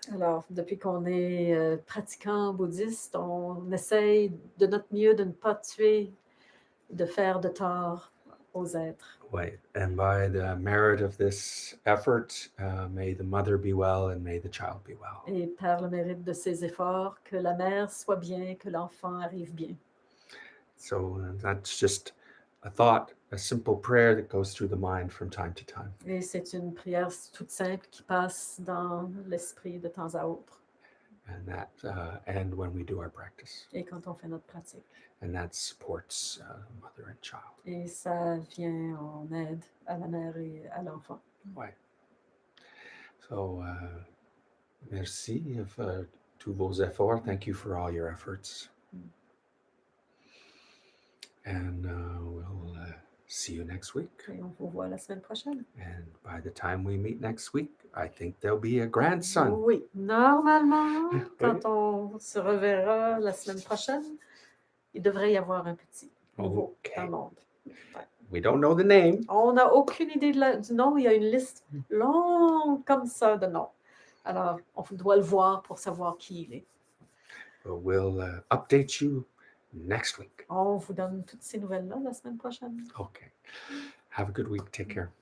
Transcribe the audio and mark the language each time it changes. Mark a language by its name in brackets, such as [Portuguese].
[French] Alors, depuis qu'on est pratiquant bouddhiste, on essaye de notre mieux de ne pas tuer, de faire de tort aux êtres. [English] Right. And by the merit of this effort, may the mother be well and may the child be well. [French] Et par le mérite de ces efforts, que la mère soit bien, que l'enfant arrive bien. [English] So that's just a thought, a simple prayer that goes through the mind from time to time. [French] Et c'est une prière toute simple qui passe dans l'esprit de temps à autre. [English] And when we do our practice. [French] Et quand on fait notre pratique. [English] And that supports mother and child. [French] Et ça vient en aide à la mère et à l'enfant. Ouais. So, merci of tous vos efforts. [English] Thank you for all your efforts. And we'll see you next week. [French] Et on vous voit la semaine prochaine. [English] And by the time we meet next week, I think there'll be a grandson. [French] Oui, normalement, quand on se reverra la semaine prochaine, il devrait y avoir un petit. nouveau dans [English] Okay. [French] le monde. [English] We don't know the name. [French] On n'a aucune idée du nom. Il y a une liste longue comme ça de noms. Alors, on doit le voir pour savoir qui il est. [English] We'll update you next week. [French] On vous donne toutes ces nouvelles-là la semaine prochaine. [English] Okay. Have a good week. Take care.